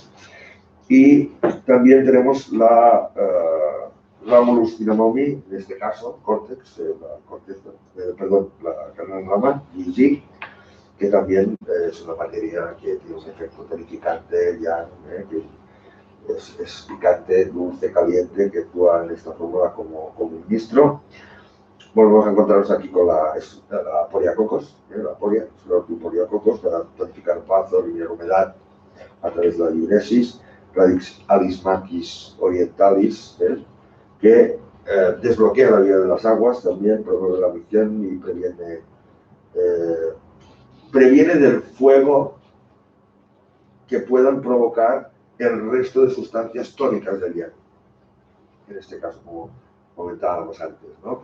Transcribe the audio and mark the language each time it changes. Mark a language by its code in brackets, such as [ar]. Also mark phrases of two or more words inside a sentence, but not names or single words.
[es] Y también tenemos la Ramulus Cinamomi, en este caso, Cortex, la carne rama, GG, que también es una materia que tiene un efecto tonificante, que es picante, dulce, caliente, que actúa en esta fórmula como ministro. Volvemos a encontrarnos aquí con la Poriacocos, la poria, Poriacocos, para tonificar bazo, eliminar humedad a través de la diuresis, Radix Alismaquis orientalis, que desbloquea la vía de las aguas, también promueve la micción y previene del fuego que puedan provocar el resto de sustancias tónicas del yang. En este caso, como comentábamos antes, ¿no?